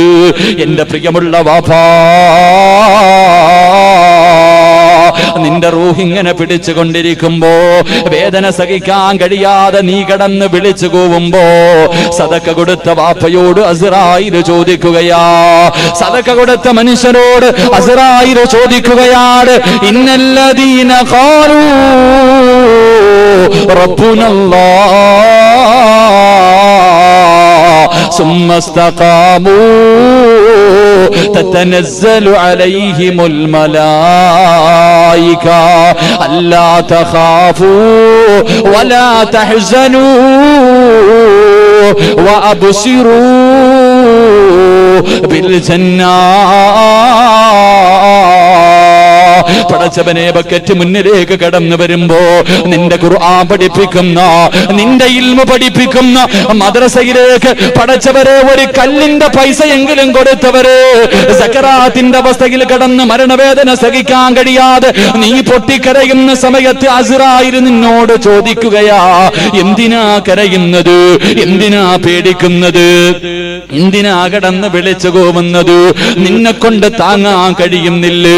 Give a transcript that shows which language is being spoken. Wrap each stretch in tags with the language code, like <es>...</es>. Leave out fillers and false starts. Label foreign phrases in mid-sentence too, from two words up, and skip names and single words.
<ml>എന്റെ പ്രിയമുള്ള വാപ്പാ, നിന്റെ റൂഹ് ഇങ്ങനെ പിടിച്ചുകൊണ്ടിരിക്കുമ്പോ, വേദന സഹിക്കാൻ കഴിയാതെ നീ കടന്ന് വിളിച്ചു കൂവുമ്പോ, സദഖ കൊടുത്ത വാപ്പയോട് അസ്റായീൽ ചോദിക്കുകയാ, സദഖ കൊടുത്ത മനുഷ്യരോട് അസ്റായീൽ ചോദിക്കുകയാണ്,</ml> <ar>إن الذين قالوا ربنا الله ثم استقاموا تتنزل عليهم الملائكة ألا تخافوا ولا تحزنوا وأبشروا بالجنة.</ar> <ml>പടച്ചവനെ, ബക്കറ്റ് മുന്നിലേക്ക് കടന്നു വരുമ്പോ നിന്റെ ഖുർആൻ പഠിപ്പിക്കുന്ന, നിന്റെ ഇൽമു പഠിപ്പിക്കുന്ന മദ്രസയിലേക്ക് പടച്ചവരെ ഒരു കല്ലിന്റെ പൈസയെങ്കിലും കൊടുത്തവര് സക്കറാത്തിന്റെ അവസ്ഥയിൽ കടന്ന് മരണവേദന സഹിക്കാൻ കഴിയാതെ നീ പൊട്ടിക്കരയുന്ന സമയത്ത് അസ്റായീൽ നിന്നോട് ചോദിക്കുകയാ, എന്തിനാ കരയുന്നത്, എന്തിനാ പേടിക്കുന്നത്, എന്തിനാ കടന്ന് വിളിച്ചു പോകുന്നത്, നിന്നെ കൊണ്ട് താങ്ങാൻ കഴിയുന്നില്ലേ?</ml>